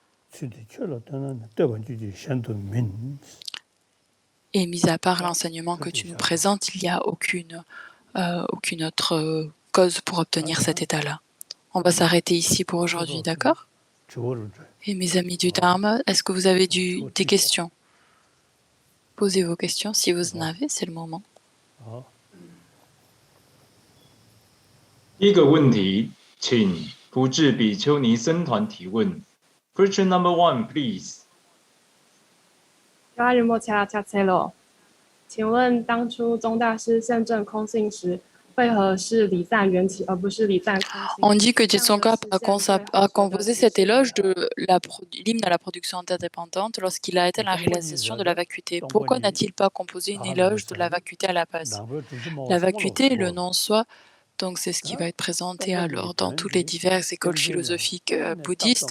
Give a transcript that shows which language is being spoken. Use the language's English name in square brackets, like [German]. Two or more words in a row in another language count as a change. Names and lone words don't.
[French] Et mis à part l'enseignement que tu nous présentes, il n'y a aucune autre cause pour obtenir cet état-là. On va s'arrêter ici pour aujourd'hui, d'accord? Et mes amis du Dharma, est-ce que vous avez des questions? Posez vos questions, si vous en avez, c'est le moment. [Chinese] 第一个问题，请福智比丘尼僧团提问。 [English] Question number 1, please. [Chinese] 请问当初宗大师证正空性时，为何是礼赞缘起而不是礼赞空性？ [French] On dit que Jetsongkhap a composé cet éloge de l'hymne à la production interdépendante lorsqu'il a atteint la réalisation de la vacuité. Pourquoi n'a-t-il pas composé une éloge de la vacuité à la base? La vacuité, le non-soi, donc c'est ce qui va être présenté alors dans toutes les diverses écoles philosophiques bouddhistes.